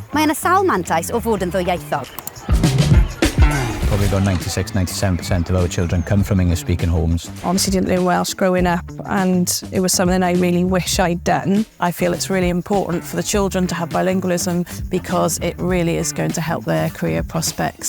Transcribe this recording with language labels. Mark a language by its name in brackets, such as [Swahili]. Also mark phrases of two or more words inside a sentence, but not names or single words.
[Welsh] Mae yna sawl mantais o fod yn ddwyieithog. [English] Probably about 96-97% of our children come from English-speaking homes. Honestly, didn't learn Welsh growing up, and it was something I really wish I'd done. I feel it's really important for the children to have bilingualism because it really is going to help their career prospects.